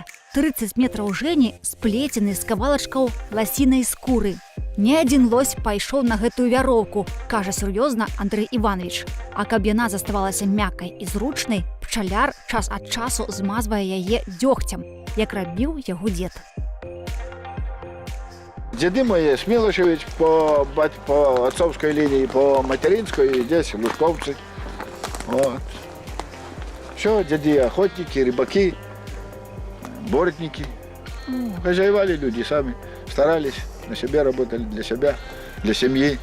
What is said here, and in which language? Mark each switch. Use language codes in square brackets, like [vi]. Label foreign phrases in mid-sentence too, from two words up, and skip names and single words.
[be] 30 метраў жэні сплецены з кавалачкаў ласінай скуры. Ні адзін лось пайшоў на гэтую вяроўку, кажа сур'ёзна Андрэй Іванович. А каб яна заставалася мяккай і зручнай, пчаляр час ад часу змазвае яе дзёгцем, як рабіў яго дзед. [ru] Деды мои, Смилошевич по отцовской линии, по материнской, здесь лужковцы. Вот. Все, деды охотники, рыбаки, бортники. Хозяевали люди сами, старались, на себе работали, для себя, для семьи.